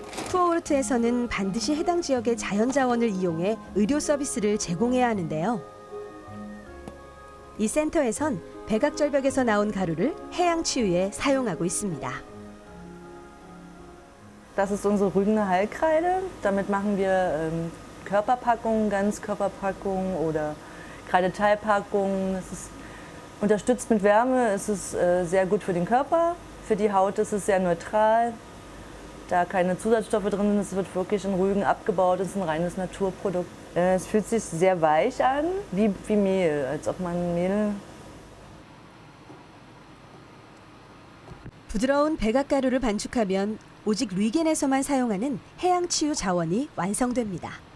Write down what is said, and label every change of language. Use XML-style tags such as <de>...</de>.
<ko>쿠어오르트에서는 반드시 해당 지역의 자연자원을 이용해 의료 서비스를 제공해야 하는데요. 이 센터에선 백악절벽에서 나온 가루를 해양치유에 사용하고 있습니다.</ko> <de>Das ist unsere Rügener Heilkreide. Damit machen wir Körperpackungen, Ganzkörperpackungen oder Kreideteilpackungen. Es ist unterstützt mit Wärme, es ist sehr gut für den Körper. Für die Haut ist es sehr neutral. Da keine Zusatzstoffe drin sind, es wird wirklich in Rügen abgebaut, es ist ein reines Naturprodukt. Es fühlt sich sehr weich an, wie Mehl, als ob man Mehl.</de> <ko>부드러운 백악가루를 반죽하면 오직 뉘겐에서만 사용하는 해양치유 자원이 완성됩니다.</ko>